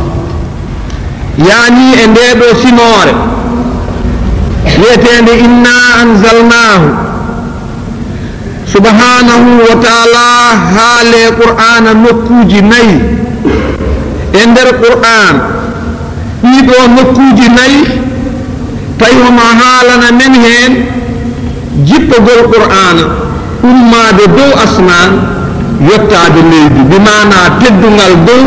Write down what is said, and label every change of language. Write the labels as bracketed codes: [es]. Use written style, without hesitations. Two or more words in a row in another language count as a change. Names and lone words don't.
[ff] yani e ndeɗo simore wiyetende [ar] إنا أنزلناه سبحانه وتعالى [ff] haale qur'ana nokkuji 4 e nder qur'an ɗiɗo nokkuji 4 tawi hono haalana men hen jippogol qur'ana ummade dow asman yottade leydi bimana teddungal dow